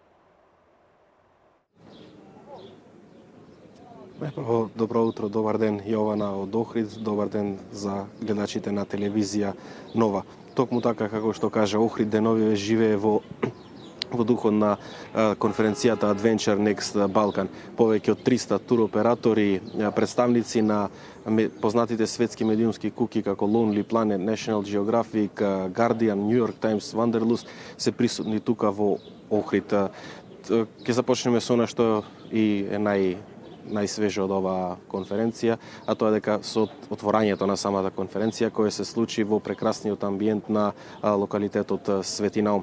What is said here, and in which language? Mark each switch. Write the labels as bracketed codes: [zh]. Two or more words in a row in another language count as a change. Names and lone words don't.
[mk] Прво, добро утро, добар ден, Јована од Охрид, добар ден за гледачите на телевизија Нова. Токму така како што кажа Охрид, деновиве живее во духот на конференцијата Adventure Next Balkan. Повеќе од 300 туроператори, представници на познатите светски медиумски куки како Lonely Planet, National Geographic, Guardian, New York Times, Wanderlust се присутни тука во Охрид. Ќе започнеме со она што и е најсвеже од оваа конференција, а тоа е дека со отворањето на самата конференција која се случи во прекрасниот амбиент на локалитетот Свети Наум.